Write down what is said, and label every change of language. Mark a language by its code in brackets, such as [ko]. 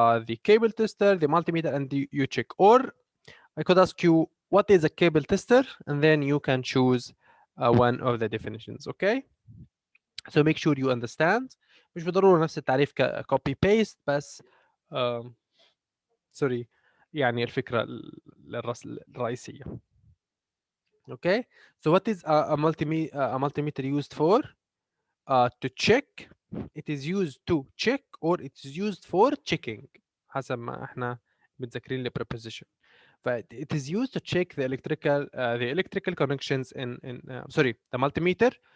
[en] The cable tester, the multimeter, and you check. Or I could ask you, what is a cable tester? And then you can choose one of the definitions, okay? So make sure you understand. [ar] مش بالضرورة نفس التعريف [en] copy paste، [ar] بس سوري يعني الفكرة الرئيسية. [en] Okay? So what is a multimeter used for? To check. It is used to check or it is used for checking [ar] حسب ما احنا متذكرين [en] preposition. But it is used to check the electrical connections in the multimeter.